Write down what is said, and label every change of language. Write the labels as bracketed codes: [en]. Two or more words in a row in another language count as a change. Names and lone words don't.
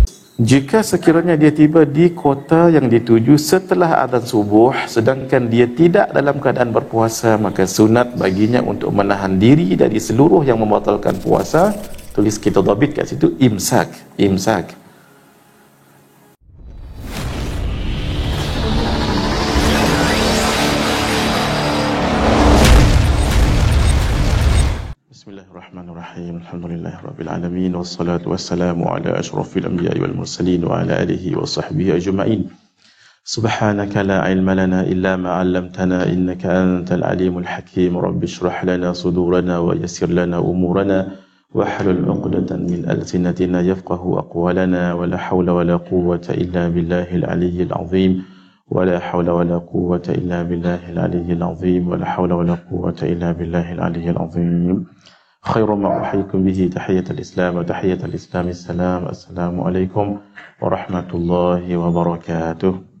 [ms] Jika sekiranya dia tiba di kota yang dituju setelah azan subuh sedangkan dia tidak dalam keadaan berpuasa, maka sunat baginya untuk menahan diri dari seluruh yang membatalkan puasa. Tulis kita dhabit kat situ, imsak. [ar] بسم الله الرحمن الرحيم. الحمد لله رب العالمين والصلاة والسلام على أشرف الأنبياء والمرسلين وعلى آله وصحبه أجمعين. سبحانك لا علم لنا إلا ما علمتنا إنك أنت العليم الحكيم. رب اشرح لنا صدورنا ويسر لنا أمورنا واحلل عقدة من ألسنتنا يفقهوا أقوالنا. ولا حول ولا قوة إلا بالله العلي العظيم. ولا حول ولا قوة إلا بالله العلي العظيم. ولا حول ولا قوة إلا بالله العلي العظيم. خير ما أحييكم به تحية الإسلام وتحية الإسلام السلام. السلام عليكم ورحمة الله وبركاته.